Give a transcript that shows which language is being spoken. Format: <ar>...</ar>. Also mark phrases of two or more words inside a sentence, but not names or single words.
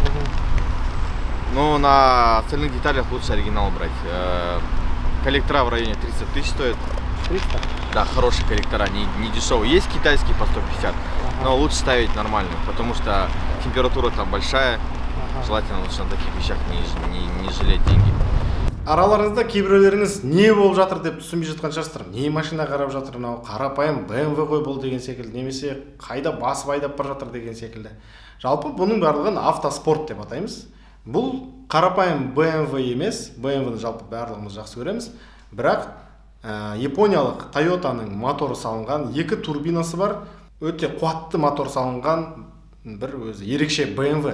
<ru>Но на остальных деталях лучше оригинал брать. Коллектора в районе 300 тысяч стоят. 300? Да, хорошие коллектора, не дешевые. Есть китайские по 150, но лучше ставить нормальную, потому что температура там большая. Желательно лучше на таких вещах не жалеть деньги.</ru> <kk>Араларыңызда кейбіреулеріңіз не болып жатыр деп түсінбей жатқан шығарсыздар. Не машина қарап жатыр, мынау қарапайым BMW ғой бұл деген секілді, немесе қайда басып айдап бара жатыр деген секілді. Жалпы бұның барлығын автоспорт деп атаймыз. Бұл қарапайым BMW емес, BMW-ны жалпы барлығымыз жақсы көреміз, бірақ япониялық Toyotаның моторы салынған, екі турбинасы бар, өте қуатты мотор салынған бір өзі ерекше BMW.</kk>